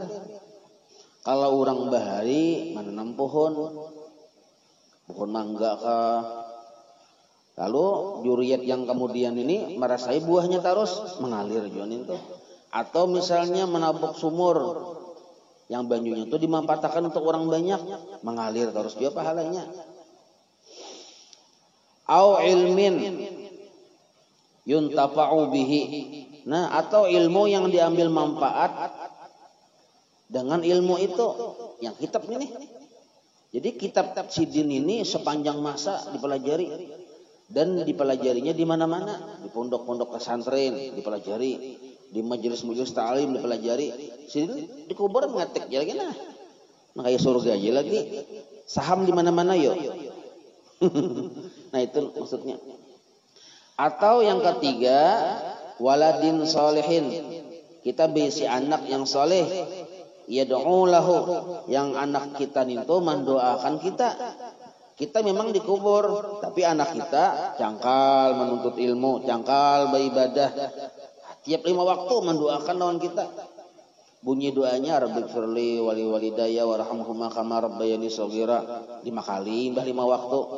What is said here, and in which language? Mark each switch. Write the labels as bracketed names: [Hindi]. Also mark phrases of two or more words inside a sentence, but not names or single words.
[Banjar] Kalau orang bahari menanam pohon mangga kah, lalu juriyat yang kemudian ini merasai buahnya terus mengalir juga itu. Atau misalnya menabuk sumur yang banjunya itu dimanfaatkan untuk orang banyak, mengalir terus dia pahalanya. [Arabic] أو علم ينتفع به. [Banjar] Nah, atau ilmu yang diambil manfaat dengan ilmu itu, yang kitab ini. Jadi kitab Sidin ini sepanjang masa dipelajari dan dipelajarinya di mana-mana, di pondok-pondok pesantren dipelajari, di majelis-majelis ta'lim dipelajari. Sidin di kubur mengetik ya lagi nah. Kayak surga aja lagi. Saham di mana-mana yo. Nah, itu maksudnya. Atau yang ketiga, [Arabic] ولد صالح. [Banjar] Kita berisi anak yang soleh. [Arabic] يدعو له, [Banjar] yang anak kita itu mendoakan kita. Kita memang dikubur, tapi anak kita cangkal menuntut ilmu, cangkal beribadah. Tiap 5 waktu mendoakan lawan kita. Bunyi doanya [Arabic] رب اغفر لي ولوالدي وارحمهما كما ربياني صغيرا [Banjar] 5 kali, 5 waktu.